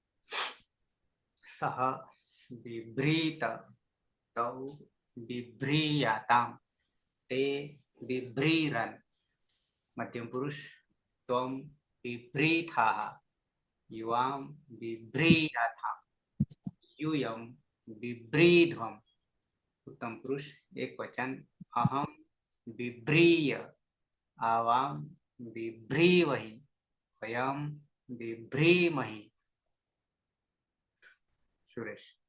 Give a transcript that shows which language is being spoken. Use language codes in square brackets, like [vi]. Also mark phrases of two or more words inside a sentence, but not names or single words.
[sa] સહ બિભ્રીત તૌ બિભ્રીયાતામ તે બિભ્રીરન. મધ્યમ પુરુષ ત્વમ બિભ્રીથાઃ યુવામ બિભ્રીયાથામ यूयम बिभ्रीध्वम. उत्तम पुरुष एक वचन. अहम बिभ्रीय आवाम बिभ्रीवहि वयम बिभ्रीमहि. सुरेश.